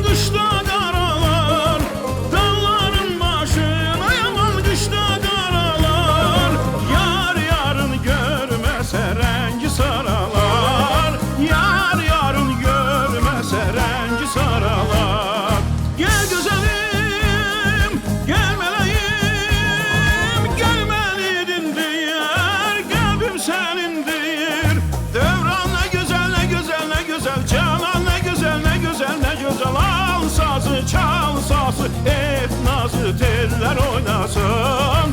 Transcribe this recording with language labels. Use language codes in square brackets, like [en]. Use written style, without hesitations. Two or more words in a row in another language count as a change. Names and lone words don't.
[az] düştü qaralar, dağların başına yaman düştü qaralar. Yar yarın görməsə rəngi saralar, yar yarın görməsə rəngi saralar. [tr] Gel güzelim, gel meleğim, gelmeliydin diyer, kalbim senindir. Devran ne güzel, ne güzel, ne güzel, canan ne güzel, ne güzel, ne güzel. Al sazı, çal sazı, et nazı, teller oynasın.